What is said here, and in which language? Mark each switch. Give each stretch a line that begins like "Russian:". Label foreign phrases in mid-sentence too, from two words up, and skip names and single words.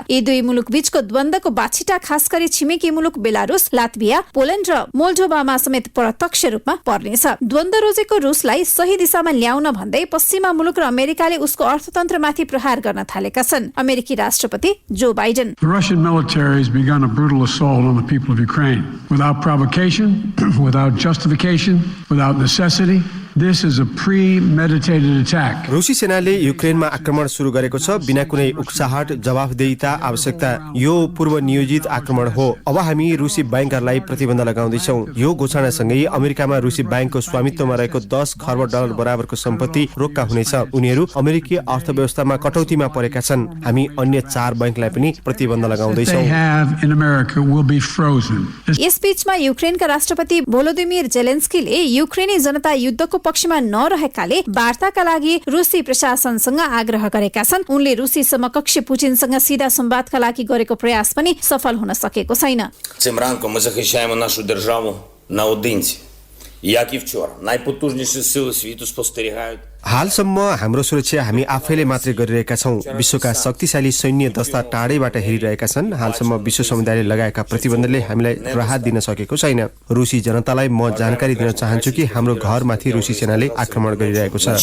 Nepali: यी दुई मुलुक बीचको द्वन्द्वको बाछिटा खास गरी छिमेकी मुलुक बेलारुस, लात्भिया, पोल्यान्ड र मोल्डोभामा समेत प्रत्यक्ष रूपमा पर्नेछ। द्वन्द्व रोजेको रुसलाई सही दिशामा ल्याउन भन्दै पश्चिमा मुलुक र अमेरिकाले उसको अर्थतन्त्रमाथि प्रहार गर्न थालेका छन्। अमेरिकी राष्ट्रपति जो बाइडेन
English: The Russian military has begun a brutal assault on the people of Ukraine without provocation, without justification, without necessity. This is a premeditated attack.
Nepali: रुसी सेनाले युक्रेनमा आक्रमण सुरु गरेको छ बिना कुनै उक्साहट, जवाफदेहिता, आवश्यकता। यो पूर्व नियोजित आक्रमण हो। अब हामी रुसी बैंकहरूलाई प्रतिबन्ध लगाउँदैछौँ। यो घोषणासँगै अमेरिकामा रुसी बैंकको स्वामित्वमा रहेको 10 खर्ब डलर बराबरको सम्पत्ति रोक्का हुनेछ। उनीहरू अमेरिकी अर्थव्यवस्थामा कटौतीमा परेका छन्। हामी अन्य 4 बैंकलाई पनि प्रतिबन्ध लगाउँदैछौँ। यस बीचमा युक्रेनका राष्ट्रपति भोलोदिमिर जेलेन्स्कीले युक्रेनी जनता युद्धको पक्षमा नरहेकाले वार्ताका लागि रुसी प्रशासनसँग आग्रह गरेका छन्। उनले रुसी समकक्षी पुटिनसँग सीधा संवादका लागि गरेको प्रयास पनि सफल हुन सकेको छैन।
Ukrainian: Цим ранком ми захищаємо нашу державу наодинці. Як і вчора, найпотужніші сили світу спостерігають.
Nepali: हालसम्म हाम्रो सुरक्षा हामी आफैले मात्रै गरिरहेका छौँ। विश्वका शक्तिशाली सैन्य दस्ता टाढैबाट हेरिरहेका छन्। हालसम्म विश्व समुदायले लगाएका प्रतिबन्धले हामीलाई राहत दिन सकेको छैन। रुसी जनतालाई म जानकारी दिन चाहन्छु कि हाम्रो घरमाथि रुसी सेनाले आक्रमण गरिरहेको छ।